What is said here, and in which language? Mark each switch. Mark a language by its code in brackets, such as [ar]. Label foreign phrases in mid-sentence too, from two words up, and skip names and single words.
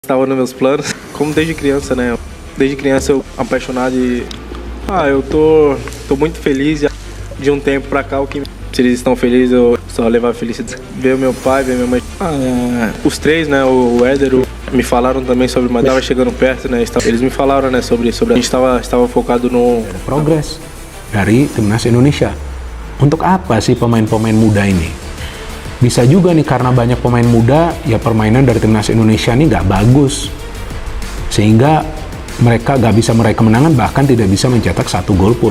[pt] Estava nos meus planos, como desde criança, né? Desde criança eu apaixonado e eu tô muito feliz de um tempo pra cá. O que se eles estão felizes, eu só levar felicidade. Ver meu pai, ver minha mãe. Os três, né? O Éder, me falaram também sobre, mas tava chegando perto, né? Eles me falaram, né? Sobre a gente estava focado no [id] progres dari timnas Indonesia. Untuk apa sih pemain-pemain muda ini? Bisa juga nih karena banyak pemain muda, ya permainan dari timnas Indonesia ini nggak bagus. Sehingga mereka nggak bisa meraih kemenangan, bahkan tidak bisa mencetak satu gol pun.